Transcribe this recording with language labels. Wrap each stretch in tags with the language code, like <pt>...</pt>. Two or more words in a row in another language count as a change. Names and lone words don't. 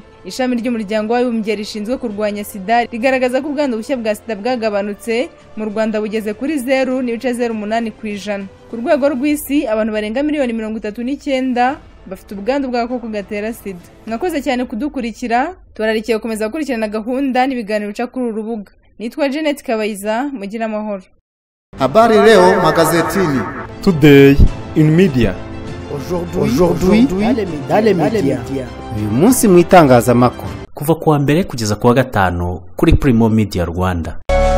<rw>Ishami ry'umuryango w'abibumbye rishinzwe kurwanya sida rigaragaza ko ubwandu bushya bwa sida bwagabanutse mu Rwanda bugeze kuri 0.08%. Ku rwego rw'isi abantu barenga miliyoni 39 bafite ubwandu bw'agakoko gatera sida. Mwakoze cyane kudukurikira, turarikiye gukomeza gukurikirana gahunda n'ibiganiro bica kuri uru rubuga. Nitwa Janet Kabayiza, mugira amahoro.</rw> <sw>Habari leo magazetini.</sw> <en>Today in media.</en> <fr>Aujourd'hui dans les médias.</fr> <rw>Uyu munsi mu itangazamakuru. Kuva kuwa mbere kugeza kuwa gatanu kuri Primo Media Rwanda.</rw>